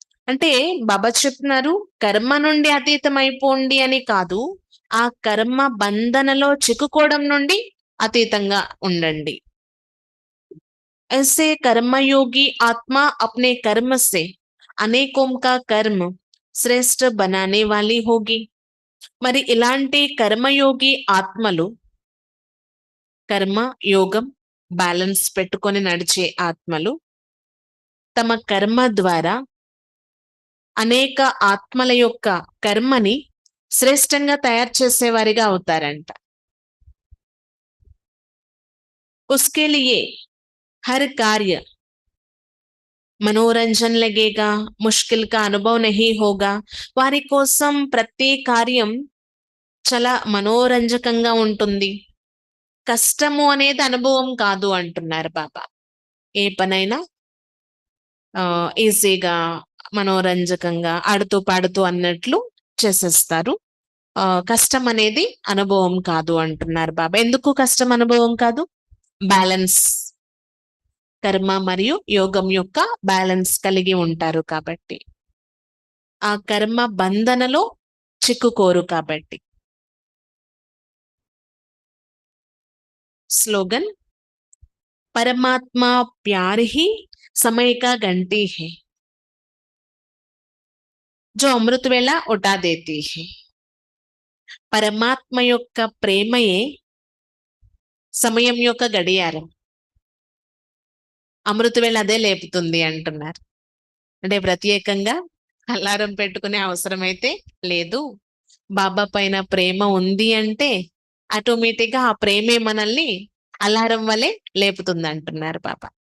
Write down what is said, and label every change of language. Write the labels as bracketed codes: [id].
[te] అంటే బాబా చెప్తున్నారు, కర్మ నుండి అతీతం అయిపోండి అని కాదు, ఆ కర్మ బంధనలో చిక్కుకోవడం నుండి అతీతంగా ఉండండి. [hi] ऐसे कर्मयोगी आत्मा अपने कर्म से अनेकों का कर्म श्रेष्ठ बनाने वाली होगी. [te] మరి ఇలాంటి కర్మయోగి ఆత్మలు, కర్మ యోగం బ్యాలెన్స్ పెట్టుకొని నడిచే ఆత్మలు తమ కర్మ ద్వారా అనేక ఆత్మల యొక్క కర్మని శ్రేష్టంగా తయారు చేసేవారిగా అవుతారంట. [hi] उसके लिए हर कार्य मनोरंजन लगेगा, मुश्किल का अनुभव नहीं होगा. [te] వారి కోసం ప్రతి కార్యం చాలా మనోరంజకంగా ఉంటుంది, కష్టము అనేది అనుభవం కాదు అంటున్నారు బాబా. ఏ పనైనా ఈజీగా, మనోరంజకంగా, ఆడుతూ పాడుతూ అన్నట్లు చేసేస్తారు. కష్టం అనేది అనుభవం కాదు అంటున్నారు బాబా. ఎందుకు కష్టం అనుభవం కాదు? బ్యాలెన్స్, కర్మ మరియు యోగం యొక్క బ్యాలెన్స్ కలిగి ఉంటారు కాబట్టి, ఆ కర్మ బంధనలో చిక్కుకోరు కాబట్టి. [hi] స్లోగన్, పరమాత్మా ప్యార్ హీ समय का घंटी है जो अमृत वेला उठा देती है. [te] పరమాత్మ యొక్క ప్రేమయే సమయం యొక్క గడియారం. అమృతవేళ అదే లేపుతుంది అంటున్నారు. అంటే ప్రత్యేకంగా అలారం పెట్టుకునే అవసరం అయితే లేదు. బాబా పైన ప్రేమ ఉంది అంటే ఆటోమేటిక్‌గా ఆ ప్రేమే మనల్ని అలారం వలె లేపుతుంది అంటున్నారు బాబా.